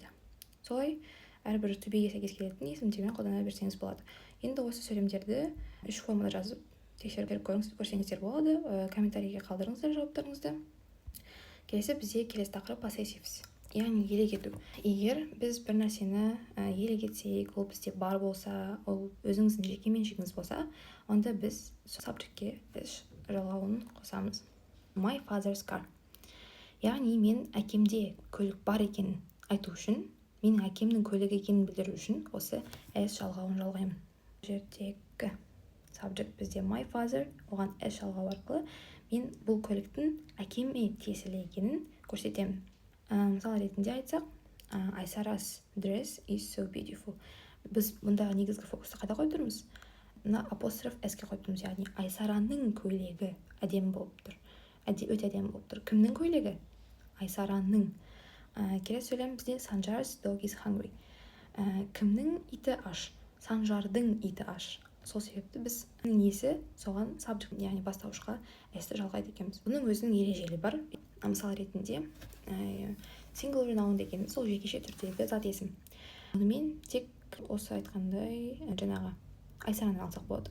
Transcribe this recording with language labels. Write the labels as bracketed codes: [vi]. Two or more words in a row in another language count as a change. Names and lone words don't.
[kk] Солай әрбір [en] to be- [kk] ге сәйкес келетін есім тегін қолдана берсеңіз болады. Енді осы сөйлемдерді үш формада жазып тексеріп көрсеңіздер болады. Комментарийге қалдырыңыздар жауаптарыңызды. Келесі бізде келесі тақырып possessives, яғни иелік ету. Егер біз бір нәрсені иелік етсек, ол бізде бар болса, ол өзіңіздің жеке меншігіңіз болса, онда біз subject-ке эш жалғауын қосамыз. [en] My father's car. [kk] Яғни мен әкемде көлік бар екенін айту үшін, менің әкемнің көлігі екенін білдіру үшін осы эш жалғауын жалғаймын. Жердегі subject бізде [en] my father, [kk] оған эш жалғау арқылы мен бұл көліктің әкеме тиесілі екенін көрсетемін. [en] Мысал ретінде айтсақ, Айсарас dress is so beautiful. [kk] Біз мұндағы негізгі фокусты қайда қойып тұрмыз? Мына апостроф s-ке қойып тұрмыз, яғни Айсараның көйлегі әдемі болып тұр. Өте әдемі болып тұр. Кімнің көйлегі? Айсараның. Келесі сөйлем бізде [en] Sanjar's dog is hungry. [kk] Кімнің иті аш? Санжардың иті аш. Сол себепті біз иесі соған subject, яғни бастауышқа s-ті жалғайды екенбіз. Бұның өзінің ережелері бар. Мысал ретінде [en] singular noun [kk] деген сол жекеше түрдегі зат есім. Онымен тек осы айтқандай жаңағы Айсараны алсақ болады.